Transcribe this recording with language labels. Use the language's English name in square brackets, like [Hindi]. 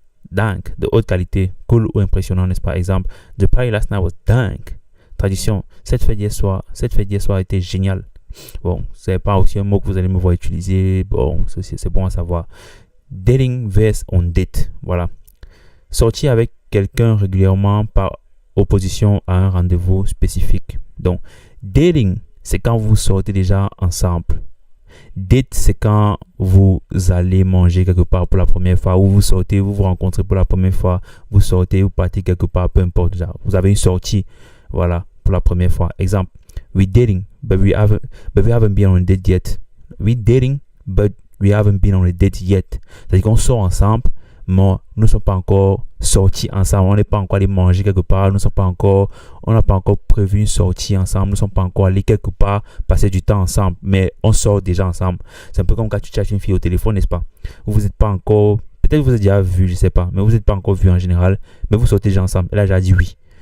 [French] Dank, de haute qualité, cool ou impressionnant, n'est-ce pas? [English] Exemple, the party last night was dank. [French] Tradition, cette fête d'hier soir était géniale. Bon, c'est pas aussi un mot que vous allez me voir utiliser. Bon, c'est bon à savoir. Dating vs on date. Voilà. Sortir avec quelqu'un régulièrement par opposition à un rendez-vous spécifique. Donc, dating, c'est quand vous sortez déjà ensemble. Date, c'est quand vous allez manger quelque part pour la première fois, ou vous sortez, vous vous rencontrez pour la première fois, vous sortez, vous partez quelque part, peu importe. Genre, vous avez une sortie, voilà, pour la première fois. [English] Exemple, we dating, but we haven't been on a date yet. We dating, but we haven't been on a date yet. [French] C'est-à-dire qu'on sort ensemble, mais nous ne sommes pas encore sortis ensemble, on n'est pas encore allé manger quelque part, on n'a pas encore prévu une sortie ensemble, nous ne sommes pas encore allés quelque part passer du temps ensemble, mais on sort déjà ensemble. C'est un peu comme quand tu cherches une fille au téléphone, n'est-ce pas? Vous n'êtes pas encore, peut-être vous avez déjà vu, je ne sais pas, mais vous n'êtes pas encore vu en général, mais vous sortez déjà ensemble. Et là, j'ai dit oui.